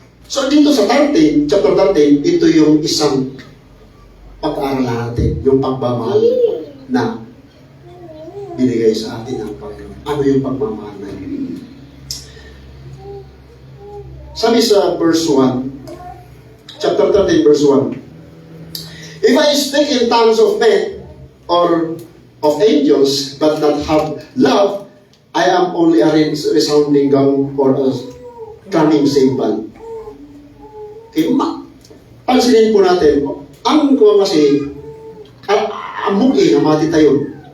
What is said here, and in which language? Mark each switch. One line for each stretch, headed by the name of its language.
Filipino: So dito sa 13, chapter 13, ito yung isang pag-aaral natin, yung pagmamahal na binigay sa atin ng Panginoon. Ano yung pagmamahal na yun?
English: Sabi sa verse 1, chapter 13, verse 1, if I speak in tongues of men or of angels, but not have love, I am only a resounding gong or a drumming cymbal.
Filipino: Okay, pansinin po natin, ang ko kasi, ang mugi na mati tayo.